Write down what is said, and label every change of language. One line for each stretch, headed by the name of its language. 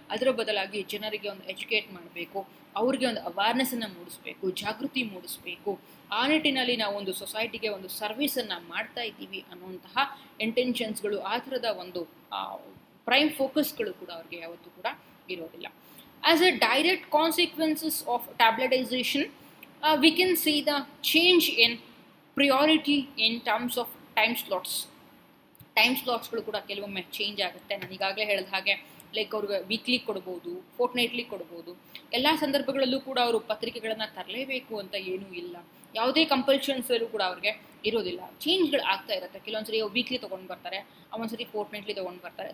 Kannada: ಅದರ ಬದಲಾಗಿ ಜನರಿಗೆ ಒಂದು ಎಜುಕೇಟ್ ಮಾಡಬೇಕು, ಅವ್ರಿಗೆ ಒಂದು ಅವೇರ್ನೆಸ್ಸನ್ನು ಮೂಡಿಸ್ಬೇಕು, ಜಾಗೃತಿ ಮೂಡಿಸ್ಬೇಕು, ಆ ನಿಟ್ಟಿನಲ್ಲಿ ನಾವು ಒಂದು ಸೊಸೈಟಿಗೆ ಒಂದು ಸರ್ವಿಸನ್ನು ಮಾಡ್ತಾ ಇದ್ದೀವಿ ಅನ್ನುವಂತಹ ಇಂಟೆನ್ಷನ್ಸ್ಗಳು, ಆ ಥರದ ಒಂದು ಪ್ರೈಮ್ ಫೋಕಸ್ಗಳು ಕೂಡ ಅವ್ರಿಗೆ ಯಾವತ್ತೂ ಕೂಡ ಇರೋದಿಲ್ಲ.
English: As a direct consequences of tabloidization we can see the change in priority in terms of time slots.
Kannada: Time ಸ್ಲಾಟ್ಸ್ಗಳು ಕೂಡ ಕೆಲವೊಮ್ಮೆ ಚೇಂಜ್ ಆಗುತ್ತೆ. ನಾನು ಈಗಾಗಲೇ ಹೇಳಿದ ಹಾಗೆ ಲೈಕ್ ಅವ್ರಿಗೆ ವೀಕ್ಲಿ ಕೊಡ್ಬೋದು, ಫೋರ್ಟ್ನೈಟ್ಲಿ ಕೊಡ್ಬೋದು. ಎಲ್ಲ ಸಂದರ್ಭಗಳಲ್ಲೂ ಕೂಡ ಅವರು ಪತ್ರಿಕೆಗಳನ್ನು ತರಲೇಬೇಕು ಅಂತ ಏನೂ ಇಲ್ಲ, ಯಾವುದೇ ಕಂಪಲ್ಷನ್ಸಲ್ಲೂ ಕೂಡ ಅವ್ರಿಗೆ ಇರೋದಿಲ್ಲ. ಚೇಂಜ್ಗಳು ಆಗ್ತಾ ಇರುತ್ತೆ. ಕೆಲವೊಂದ್ಸರಿ ವೀಕ್ಲಿ ತೊಗೊಂಡು ಬರ್ತಾರೆ, ಒಂದ್ಸರಿ ಫೋರ್ಟ್ನೈಟ್ಲಿ ತೊಗೊಂಡು ಬರ್ತಾರೆ.